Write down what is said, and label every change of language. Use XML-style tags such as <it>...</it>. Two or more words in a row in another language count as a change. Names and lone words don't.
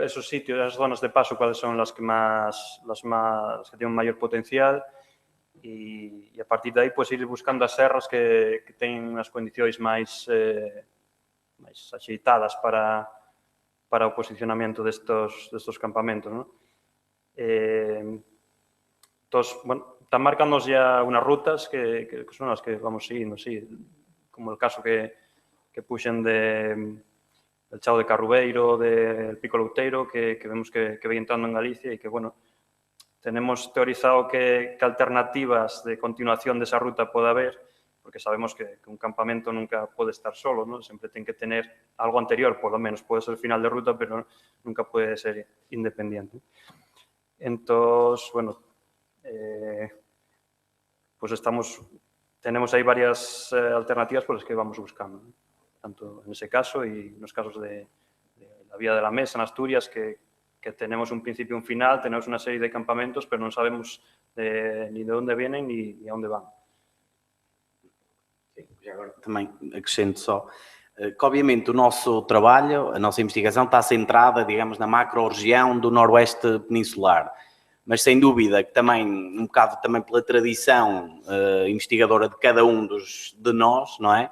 <es>esos sitios,</es> <gl>as zonas de paso, cuáles son as que tienen maior potencial e a partir de aí pues, ir buscando as serras que teñen as condicións máis axeitadas para o posicionamento destos campamentos, ¿no?</gl> <es>Entonces, bueno, están marcándonos ya unas rutas que son las que vamos siguiendo, sí, como el caso que puxen del Chao de Carrubeiro, del Pico Louteiro,</es> <gl>que vemos que vai entrando en Galicia e que, bueno,</gl> <es>tenemos teorizado</es> <gl>que alternativas de continuación desa ruta pode haber, porque sabemos que un campamento nunca pode estar solo, ¿no? Sempre ten que tener algo anterior,</gl> <es>por lo menos</es> <gl>pode ser final de ruta, pero nunca pode ser independiente. Entón, bueno, pues tenemos aí varias alternativas</gl> <es>por las que vamos buscando,</es> <gl>¿no?</gl> <es>Tanto en ese caso y en los casos de la Vía de la Mesa en Asturias, que tenemos un principio y un final, tenemos una serie de campamentos, pero</es> <gl>non sabemos</gl> <es>ni de onde vienen ni a onde van.</es> <pt>Agora também acrescento só que, obviamente, o nosso trabalho, a nossa investigação está centrada, digamos, na macro-região do Noroeste Peninsular. Mas, sem dúvida, que também, um bocado também pela tradição investigadora de cada um de nós, não é?</pt>